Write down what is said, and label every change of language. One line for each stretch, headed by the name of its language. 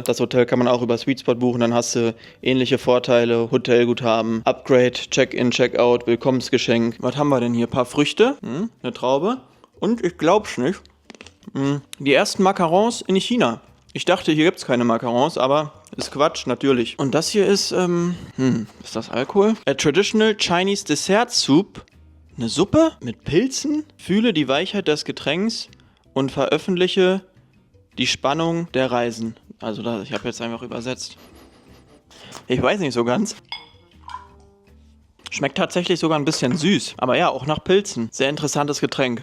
German: Das Hotel kann man auch über Sweetspot buchen, dann hast du ähnliche Vorteile, Hotelguthaben, Upgrade, Check-in, Check-out, Willkommensgeschenk. Was haben wir denn hier? Ein paar Früchte, eine Traube und ich glaub's nicht, die ersten Macarons in China. Ich dachte, hier gibt's keine Macarons, aber ist Quatsch, natürlich. Und das hier ist, ist das Alkohol?
English: A traditional Chinese dessert soup.
German: Eine Suppe mit Pilzen? Fühle die Weichheit des Getränks und veröffentliche die Spannung der Reisen. Also ich habe jetzt einfach übersetzt. Ich weiß nicht so ganz. Schmeckt tatsächlich sogar ein bisschen süß. Aber ja, auch nach Pilzen. Sehr interessantes Getränk.